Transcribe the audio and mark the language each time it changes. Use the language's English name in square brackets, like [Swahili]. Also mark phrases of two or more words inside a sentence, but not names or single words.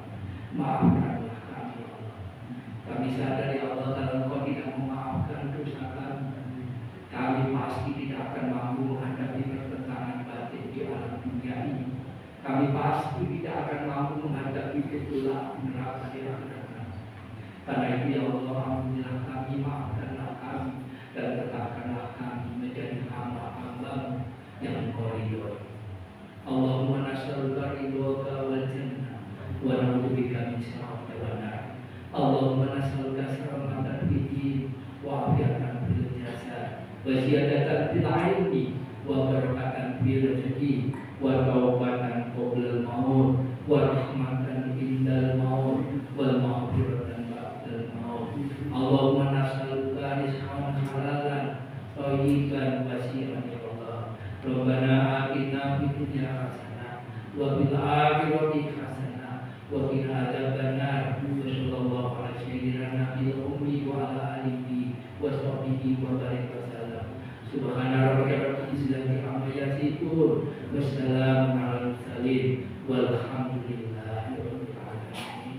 [Indonesian] Maafkanlah kami [Arabic] يا الله. [Indonesian] Kami sadar [Arabic] يا الله, [Indonesian] kalau Engkau tidak memaafkan dosa kami pasti tidak akan mampu menghadapi pertentangan batin di alam dunia ini. Kami pasti tidak akan mampu menghadapi ketulusan neraka di akhirat. Karena itu [Arabic] يا الله, [Indonesian] ampunilah kami, maafkanlah kami, dan tetapkanlah kami menjadi hamba-hamba-Mu yang Engkau ridhoi. [Arabic] اللهم نسألك رضاك والجنة ونعوذ بك من شرك والنار. اللهم نسألك سلامة في الدين وعافية في الجسد وزيادة في العلم وبركة في الرزق وتوبة قبل الموت ورحمة عند الموت والمغفرة بعد الموت. اللهم نسألك رزقا حلالا طيبا واسعا يا الله. ربنا آتنا في الدنيا حسنة وفي الآخرة حسنة وقنا عذاب النار. صلى الله عليه سيدنا النبي الأمي وعلى آله وصحبه وبارك وسلم. سبحان ربك رب العزة عما يصفون وسلام على المرسلين والحمد لله رب العالمين.